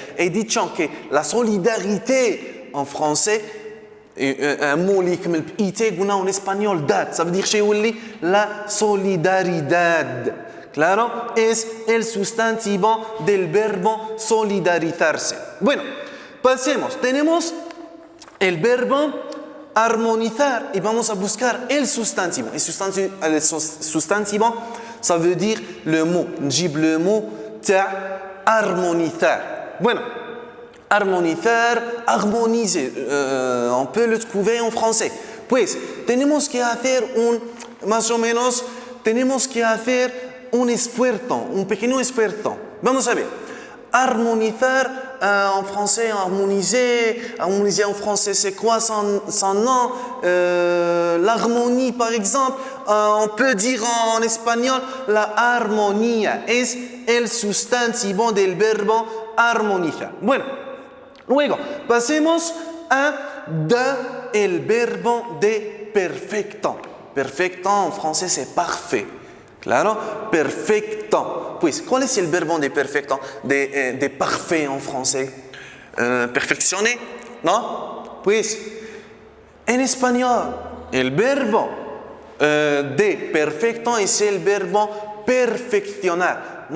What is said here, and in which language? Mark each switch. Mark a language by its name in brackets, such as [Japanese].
[Spanish] He dicho que [French] la solidarité en français, un mot [Arabic] اللي يكمل بإيتي قلنا [French] en espagnol dad, ça veut dire [Arabic] شيء يولي [French] la solidaridad. [Spanish] Claro, es el sustantivo del verbo solidarizarse. Bueno, pasemos. Tenemos el verbo armonizar y vamos a buscar el sustantivo. El sustantivo, [French] ça veut dire le mot. [Arabic] نجيب [French] le mot [Arabic] تاع harmonizar. [French] Bueno, harmonizar, harmoniser, on peut le trouver en français. [Spanish] Pues, tenemos que hacer más o menos, tenemos que hacer un esfuerzo, un pequeño esfuerzo. Vamos a ver. [French] Harmonizar en français, harmoniser en français, c'est quoi son nom? L'harmonie, par exemple, on peut dire en espagnol, [Spanish] la armonía es el sustantivo del verbo armonizar. Bueno, luego pasemos a el verbo de perfecto. [French] Perfecto en français, c'est parfait. [Spanish] Claro, perfecto. Pues, ¿cuál es el verbo de perfecto, [French] de parfait en français? [Spanish] Perfeccionner, ¿no? Pues, en español, el verbo de perfecto es el verbo perfeccionar.